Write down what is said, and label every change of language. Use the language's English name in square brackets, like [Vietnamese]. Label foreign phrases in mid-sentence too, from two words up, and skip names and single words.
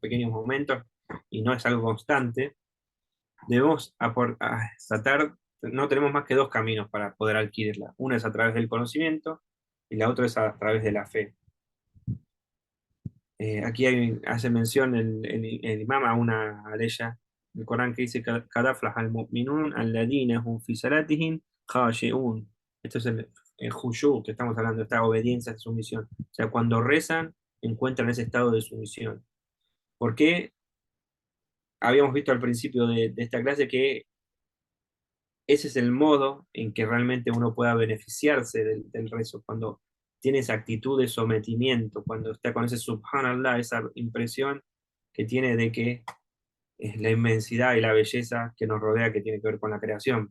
[Spanish] Pequeños momentos, y no es algo constante, debemos tratar, no tenemos más que dos caminos para poder adquirirla. Uno es a través del conocimiento y la otra es a través de la fe. Aquí hace mención el imam a una aleya del Corán que dice: [Arabic] "قد أفلح المؤمنون الذين هم في صلاتهم خاشعون". [Spanish] Esto es el khushu que estamos hablando, esta obediencia, sumisión. O sea, cuando rezan, encuentran ese estado de sumisión. Porque habíamos visto al principio de esta clase que ese es el modo en que realmente uno pueda beneficiarse del rezo, cuando tiene esa actitud de sometimiento, cuando está con ese subhanallah, esa impresión que tiene de que es la inmensidad y la belleza que nos rodea, que tiene que ver con la creación.